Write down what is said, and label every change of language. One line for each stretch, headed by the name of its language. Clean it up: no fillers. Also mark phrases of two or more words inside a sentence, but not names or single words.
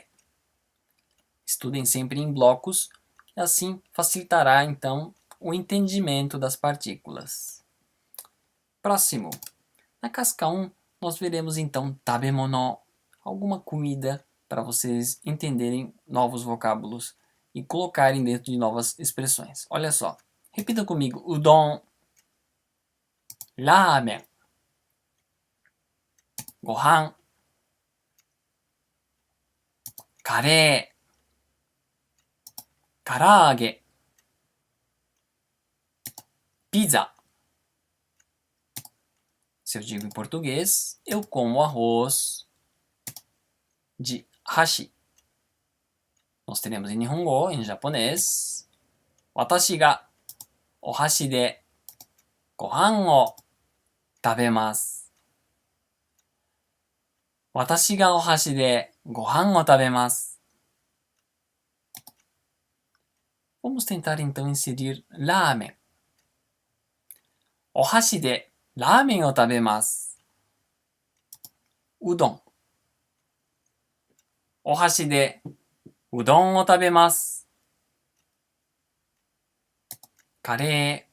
Portuguese: Estudem sempre em blocos, e assim facilitará, então, o entendimento das partículas. Próximo. Na casca 1, nós veremos, então, tabemono, alguma comida, para vocês entenderem novos vocábulos e colocarem dentro de novas expressões. Olha só. Repita comigo.
Japanese: うどん、ラーメン、ご飯, カレー、唐揚げ, pizza.
Portuguese: Se eu digo em português, eu como arroz de hashi. Nós teremos em Nihongo, em japonês,
Japanese: 私がお箸でご飯を食べます. 私がお箸でご飯を食べます.
Portuguese: Vamos tentar então inserir ramen.
Japanese: お箸でラーメンを食べます. Udon. お箸でうどんを食べます。カレー。